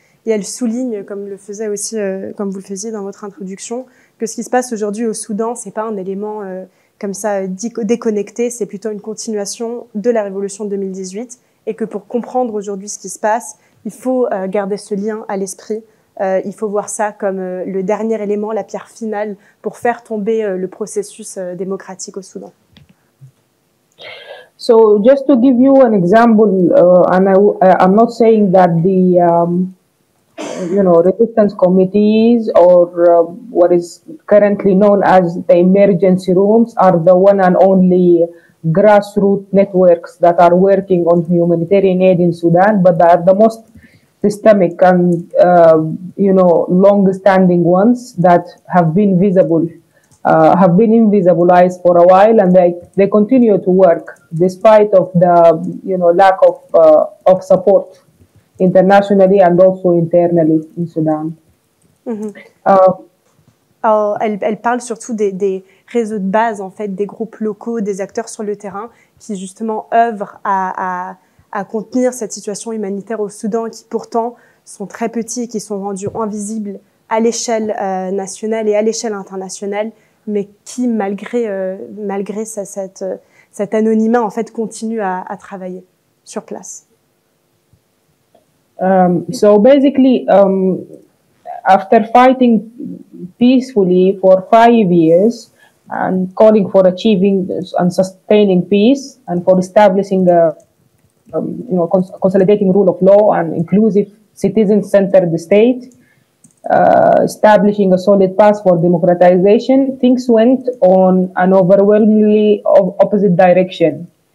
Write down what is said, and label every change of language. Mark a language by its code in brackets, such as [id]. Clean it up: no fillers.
[fr] Et elle souligne, comme vous le faisiez dans votre introduction, que ce qui se passe aujourd'hui au Soudan, c'est pas un élément comme ça déconnecté, c'est plutôt une continuation de la révolution de 2018, et que pour comprendre aujourd'hui ce qui se passe, il faut garder ce lien à l'esprit. Il faut voir ça comme le dernier élément, la pierre finale pour faire tomber le processus démocratique au Soudan. [en] So just to give you an example, and I'm not saying that the resistance committees or what is currently known as the emergency rooms are the one and only grassroots networks that are working on humanitarian aid in Sudan, but they are the most systemic and long-standing ones that have been have been invisibilized for a while, and they continue to work despite of the lack of support internationally and also internally in Sudan. Mm-hmm. [fr] Alors, elle parle surtout des réseaux de base, en fait, des groupes locaux, des acteurs sur le terrain qui justement œuvrent à contenir cette situation humanitaire au Soudan, qui pourtant sont très petits, qui sont rendus invisibles à l'échelle nationale et à l'échelle internationale, mais qui, malgré cet anonymat, en fait, continuent à travailler sur place. [en] So basically, after fighting peacefully for 5 years and calling for achieving and sustaining peace and for establishing a consolidating rule of law and inclusive citizen-centered state, establishing a solid path for democratization, things went on an overwhelmingly opposite direction.